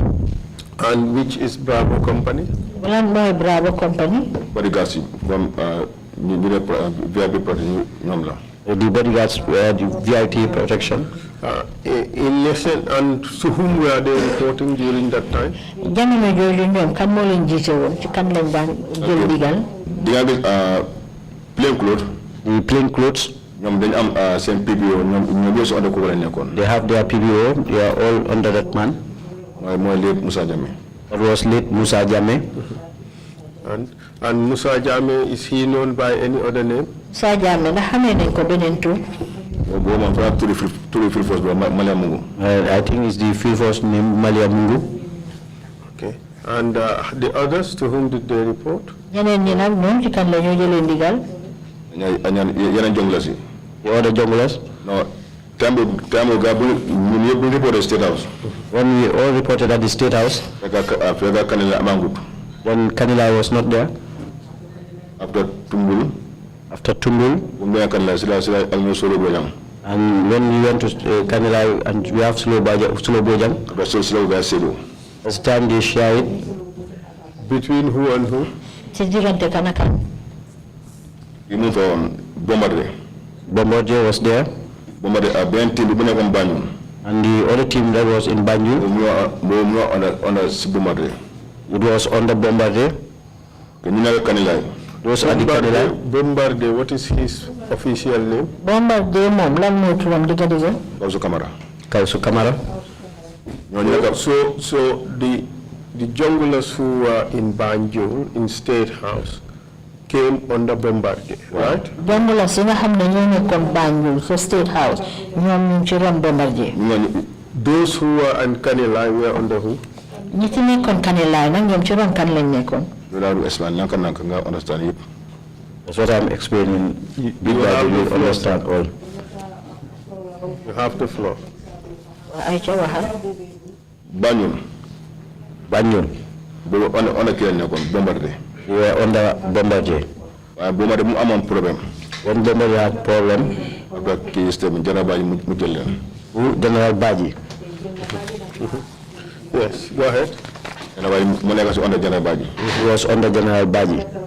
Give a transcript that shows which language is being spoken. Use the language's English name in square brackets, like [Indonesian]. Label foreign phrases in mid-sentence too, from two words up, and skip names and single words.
[English] And which is Bravo Company? Well, Bravo Company. Bodyguards from VIP protection. The bodyguards were the VIP protection. In lesson, and to whom were they reporting during that time? [Wolof] Jamono jooju ñoom kan moo leen jiite woon ci kan lañ daan jël digal. [English] They have plain clothes. The plain clothes. Same PBO. They have their PBO. They are all under that man. That was late Musa Jame. And Musa Jame, is he known by any other name? [Wolof] Musa Jame, na xamee nañ ko beneen tur. [English] I think it's the field force named Malia Mungu. Okay. And the others, to whom did they report? [Wolof] Ñeneen ñi nag ñoom ci kan la ñoo jëlee ndigal. [English] The other junglers? No. We reported State House. When we all reported at the State House, when Kanila was not there, after Tumbul, and when we went to Kanila and we have Slow Bojang, it's time they share it. Between who and who? [Wolof] Ci diggante kan ak kan. [English] We moved on Bombardier was there. And the other team that was in Banjul, it was under Bombardier. Those are the Kanilai. Bombardier, what is his official name? [Wolof] Bombardier moom lan moo turam digga. [English] Kausu Kamara. So the junglers who were in Banjul, in State House, came under Bombardier, right? [Wolof] Jongla si nga xam ne ñoo nekkoon Banjul so State House ñoom ñu ci ron Bombardier. [English] Those who were in Kanilai were under who? [Wolof] ñi ci nekkoon Kanilai nag ñoom ci ron kan lañ nekkoon. [English] That's what I'm explaining. Big Bible will understand all. You have the floor. [Wolof] Ay ca waxal. [English] Banjul. Bombardier. We were under Bombardier. Bombardier problem. When Bombardier had problem, General Baji. Yes, go ahead. He was under General Baji.